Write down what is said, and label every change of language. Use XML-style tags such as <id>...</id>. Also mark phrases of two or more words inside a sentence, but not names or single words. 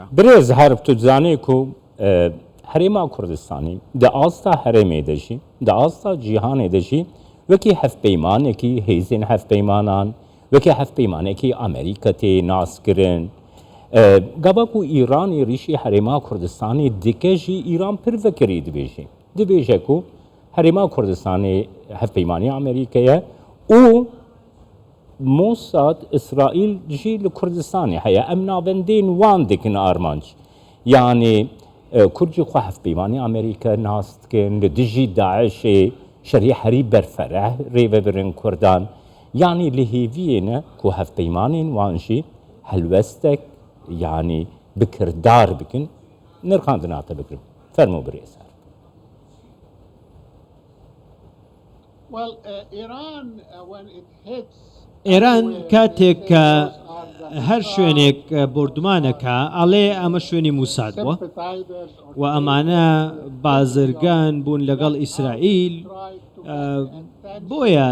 <ku>برێز هەرب تو زانەیەک و هەرێما کوردستانی دە ئاستا هەرێمێ دەژی دە ئاستا جیهانێ دەژی وەکی هەفپەیمانێکی هێزین هەفپەیمانان وەکی هەفپەیمانێکی ئەمریکا تێ ناسکردن گەبەک و ئیرانی ریشی هەرێما کوردستانی دیکەژی ئیران پر vekirî dibêje ku Herêma Kurdistanê hevpeymaniya Amerîkeye û Mossad İsraîl jî li Kurdistanê heye em navendên wan dikin armanc yanî Kurd jî xwe hevpeymaniya Amerîka nas dikin li dijî Daişê şerî herî berfereh rêvebirin Kurdan yanî li hêviyê ne ku hevpeymanên wan jî helwestek yanî bi kirdar bikin nirxandin hate bikirin fermo birêz.</ku> <ckb>ئێران کاتێک کە هەر شوێنێک بردومانەکە ئەڵێ ئەمە شوێنی موساد بووە و ئەمانە بازرگان بوون لەگەڵ ئیسرائیل بۆیە</ckb>